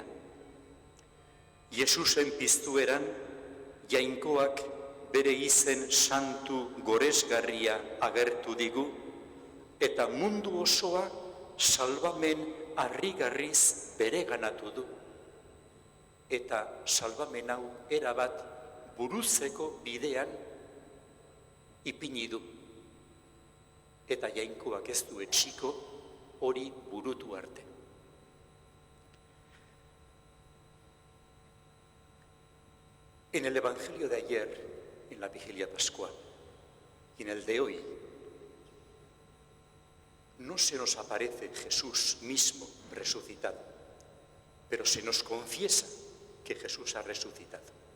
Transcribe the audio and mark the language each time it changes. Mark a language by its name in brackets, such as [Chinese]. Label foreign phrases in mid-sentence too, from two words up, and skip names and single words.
[Basque] Jesusen piztueran Jainkoak bere izen santu goresgarria agertu digu eta mundu osoa salbamen harrigarriz bereganatu du. Eta salbamen hau erabat buruzeko bidean ipini du. Eta Jainkoak ez du etxiko hori burutu arte. [Spanish] En el Evangelio de ayer, en la vigilia pascual, y en el de hoy, no se nos aparece Jesús mismo resucitado, pero se nos confiesa que Jesús ha resucitado.